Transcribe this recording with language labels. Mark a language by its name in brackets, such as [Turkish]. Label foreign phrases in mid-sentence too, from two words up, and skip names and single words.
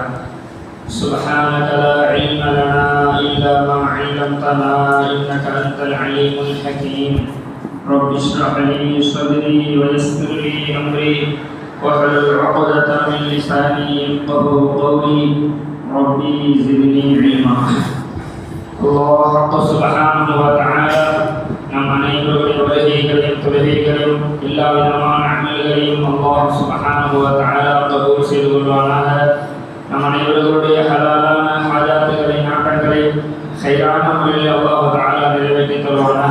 [Arabic] سبحانك لا علم لنا إلا ما علمتنا إنك أنت العليم الحكيم. رب اشرح لي صدري ويسر لي أمري واحلل عقدة من لساني يفقهوا قولي. ربي زدني علما. الله سبحانه وتعالى [Tamil] நம் அனைவருடைய வருகைகளையும் தொழுகைகளையும் எல்லா விதமான அமல்களையும் [Arabic] الله سبحانه وتعالى [Tamil] கபூல் செய்து கொள்வானாக. நம் அனைவர்களுடைய ஹலாலான ஹாஜாத்துகளை நாட்டங்களை ஹைரான முறையில் [Arabic] الله تعالى [Tamil] நிறைவேற்றி தருவானாக.